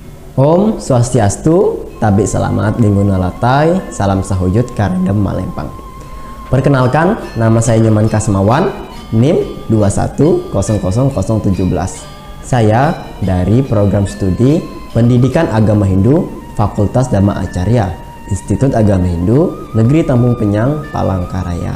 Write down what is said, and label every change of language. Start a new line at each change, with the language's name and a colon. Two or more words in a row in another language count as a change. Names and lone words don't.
Balinese: Om Swastiastu,
Ngaju: Tabe Selamat Lingguna Latai, Salam Sahujud Karedem Malempang.
Indonesian: Perkenalkan, nama saya Nyoman Kasmawan, NIM 2100017. Saya dari program studi Pendidikan Agama Hindu Fakultas Dhamma Acarya, Institut Agama Hindu Negeri Tambung Penyang, Palangkaraya.